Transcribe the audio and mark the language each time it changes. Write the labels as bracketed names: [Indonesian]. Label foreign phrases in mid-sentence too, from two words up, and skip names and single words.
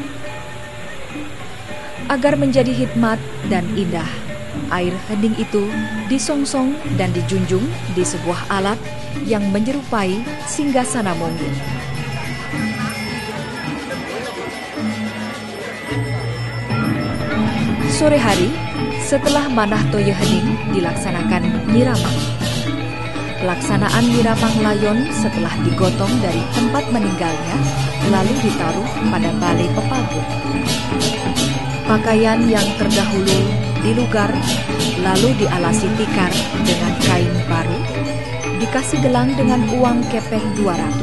[Indonesian] Agar menjadi hikmat dan indah, air hening itu disongsong dan dijunjung di sebuah alat yang menyerupai singgasana Monggo. Sore hari, setelah manah toye hening dilaksanakan nyiramang. Pelaksanaan nyiramang layon setelah digotong dari tempat meninggalnya lalu ditaruh pada balai pepagu. Pakaian yang terdahulu dilugar, lalu dialasi tikar dengan kain baru, dikasih gelang dengan uang kepeng 200.